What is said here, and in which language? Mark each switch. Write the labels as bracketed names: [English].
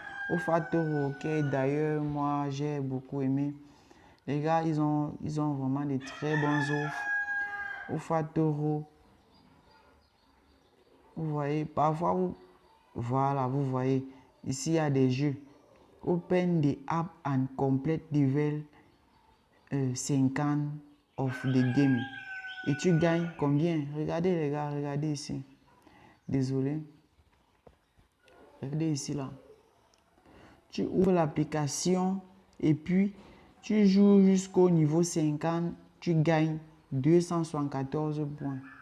[French] Ofatoro, ok, d'ailleurs, moi j'ai beaucoup aimé. Les gars, ils ont vraiment de très bonnes offres. Ofatoro. Vous voyez, parfois, voilà, vous voyez, ici il y a des jeux. [English] Open the app and complete level 50 of the game. [French] Et tu gagnes combien? Regardez les gars, regardez ici. Désolé. Regardez ici là. Tu ouvres l'application et puis tu joues jusqu'au niveau 50. Tu gagnes 274 points.